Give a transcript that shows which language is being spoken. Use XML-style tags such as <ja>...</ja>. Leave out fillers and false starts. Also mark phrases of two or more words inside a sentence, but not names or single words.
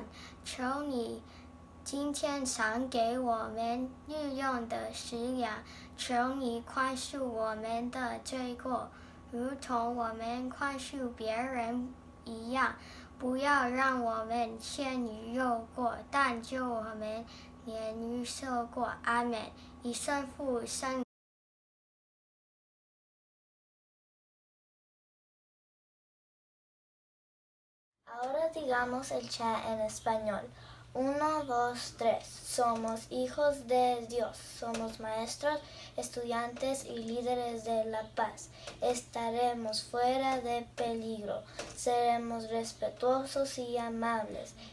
<zh>求你今天赏给我们日用的食粮，求你宽恕我们的罪过，如同我们宽恕别人一样。不要让我们陷于诱惑，但救我们免于受过。阿们。以圣父圣。</zh> <es>Ahora digamos el chat en español. 1, 2, 3. Somos hijos de Dios. Somos maestros, estudiantes y líderes de la paz. Estaremos fuera de peligro. Seremos respetuosos y amables.</es>